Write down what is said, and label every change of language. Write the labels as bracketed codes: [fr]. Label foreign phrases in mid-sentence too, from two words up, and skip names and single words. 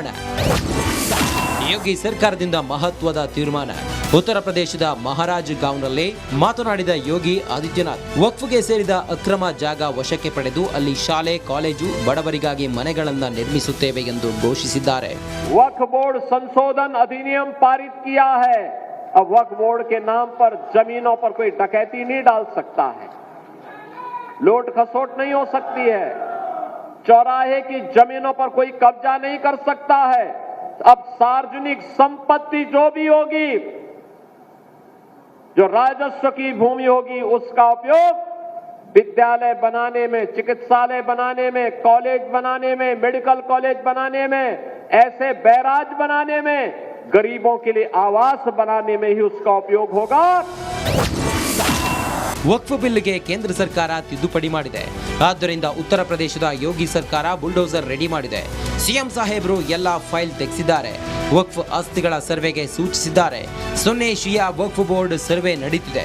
[kn] ಯೋಗಿ ಸರ್ಕಾರದಿಂದ ಮಹತ್ವದ ತೀರ್ಮಾನ. ಉತ್ತರ ಪ್ರದೇಶದ ಮಹಾರಾಜ್ ಗಾಂವ್ನಲ್ಲಿ ಮಾತನಾಡಿದ ಯೋಗಿ ಆದಿತ್ಯನಾಥ್, ವಕ್ಫ್ಗೆ ಸೇರಿದ ಅಕ್ರಮ ಜಾಗ ವಶಕ್ಕೆ ಪಡೆದು ಅಲ್ಲಿ ಶಾಲೆ, ಕಾಲೇಜು, ಬಡವರಿಗಾಗಿ ಮನೆಗಳನ್ನ ನಿರ್ಮಿಸುತ್ತೇವೆ ಎಂದು ಘೋಷಿಸಿದ್ದಾರೆ. [hi] वक्फ बोर्ड संशोधन अधिनियम पारित किया है. अब वक्फ बोर्ड के नाम पर जमीनों पर कोई डकैती नहीं डाल सकता है, लूट खसोट नहीं हो सकती है, चौराहे की जमीनों पर कोई कब्जा नहीं कर सकता है. अब सार्वजनिक संपत्ति जो भी होगी, जो राजस्व की भूमि होगी, उसका उपयोग विद्यालय बनाने में, चिकित्सालय बनाने में, कॉलेज बनाने में, [en] medical college [hi] बनाने में, ऐसे बैराज बनाने में, गरीबों के लिए आवास बनाने में ही उसका उपयोग होगा. [kn] ವಕ್ಫ್ ಬಿಲ್ಗೆ ಕೇಂದ್ರ ಸರ್ಕಾರ ತಿದ್ದುಪಡಿ ಮಾಡಿದೆ. ಆದ್ದರಿಂದ ಉತ್ತರ ಪ್ರದೇಶದ ಯೋಗಿ ಸರ್ಕಾರ ಬುಲ್ಡೋಸರ್ ರೆಡಿ ಮಾಡಿದೆ. ಸಿಎಂ ಸಾಹೇಬರು ಎಲ್ಲ ಫೈಲ್ ತೆಗೆಸಿದ್ದಾರೆ. ವಕ್ಫ್ ಆಸ್ತಿಗಳ ಸರ್ವೆಗೆ ಸೂಚಿಸಿದ್ದಾರೆ. ಸುನ್ನಿ ಶಿಯಾ ವಕ್ಫ್ ಬೋರ್ಡ್ ಸರ್ವೆ ನಡೀತಿದೆ.